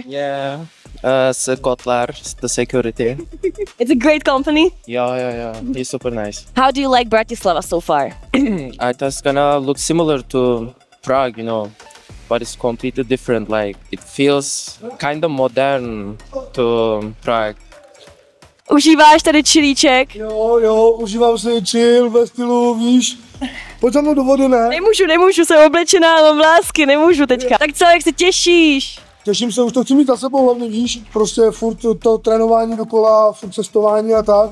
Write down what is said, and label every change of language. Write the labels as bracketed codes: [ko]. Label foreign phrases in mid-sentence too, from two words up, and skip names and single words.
[en] yeah, it's Kotlar, the security. It's a great company. Yeah, he's super nice. How do you like Bratislava so far? I just gonna look similar to Prague, you know, but it's completely different. Like it feels kind of modern to Prague. [cs] Užíváš tady chilíček? Jo, užívám si chill ve stylu, víš, pojď za mnou do vody, ne? Nemůžu, jsem oblečená, mám vlásky, nemůžu teďka. Tak co, jak se těšíš? Těším se, už to chci mít za sebou hlavně, víš, prostě furt to trénování dokola, furt cestování a tak.